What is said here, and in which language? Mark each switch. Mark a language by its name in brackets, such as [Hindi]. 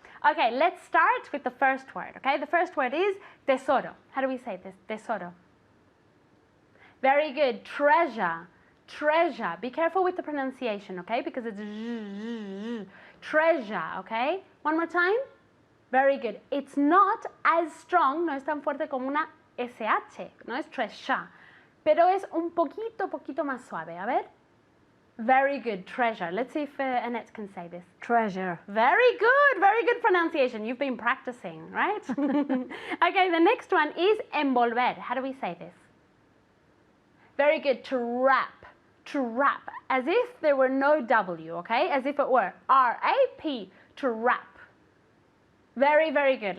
[English] Okay, let's start with the first word, okay? The first word is tesoro. How do we say this? Tesoro. Very good. Treasure. Treasure. Be careful with the pronunciation, okay? Because it's treasure, okay? One more time. Very good. It's not as strong, [Spanish] no es tan fuerte como una SH, no es treasure, pero es un poquito más suave. A ver. [English] Very good. Treasure. Let's see if Annette can say this. Treasure. Very good pronunciation. You've been practicing, right? Okay, the next one is envolver. How do we say this? Very good. To wrap. To wrap. As if there were no W, okay? As if it were R-A-P. To wrap. Very good.